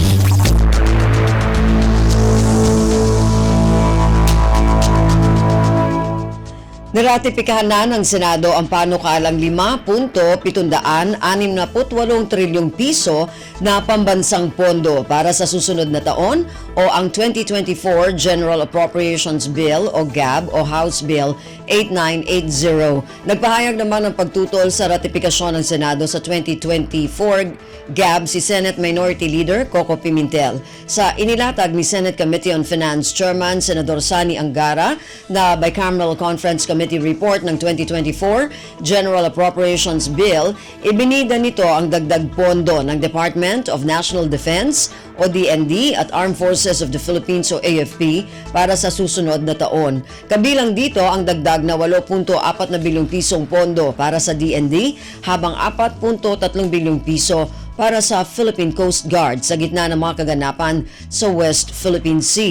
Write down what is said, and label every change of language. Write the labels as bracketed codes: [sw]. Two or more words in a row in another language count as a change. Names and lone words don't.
[tl] Niratipikahan na ng Senado ang panukalang 5.768 trilyong piso na pambansang pondo para sa susunod na taon o ang 2024 General Appropriations Bill o GAB o House Bill 8980. Nagpahayag naman ng pagtutol sa ratipikasyon ng Senado sa 2024 GAB si Senate Minority Leader Coco Pimentel. Sa inilatag ni Senate Committee on Finance Chairman Senador Sani Angara na Bicameral Conference Committee Report ng 2024 General Appropriations Bill, ibinida nito ang dagdag pondo ng Department of National Defense o DND at Armed Forces of the Philippines o AFP para sa susunod na taon. Kabilang dito ang dagdag na 8.4 bilyong pisong pondo para sa DND habang 4.3 bilyong piso para sa Philippine Coast Guard sa gitna ng mga kaganapan sa West Philippine Sea.